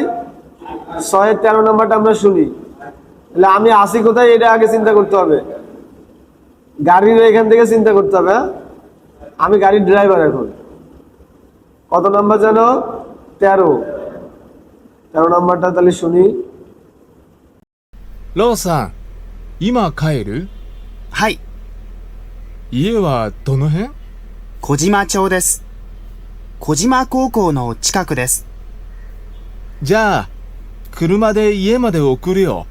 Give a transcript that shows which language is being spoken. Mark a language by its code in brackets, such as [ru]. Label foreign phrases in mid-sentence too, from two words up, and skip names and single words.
[bn] 113 নাম্বারটা আমরা শুনি। তাহলে আমি আসি কোথায় এটা আগে চিন্তা করতে হবে, গাড়ির এখান থেকে চিন্তা করতে হবে। হ্যাঁ, আমি গাড়ির ড্রাইভার এখন। কত নাম্বার জানো? 13 নাম্বারটা তাহলে শুনি। [ja] ローさん、今帰る？はい、家はどの辺？小島町です。小島高校の近くです。じゃあ、車で家まで送るよ。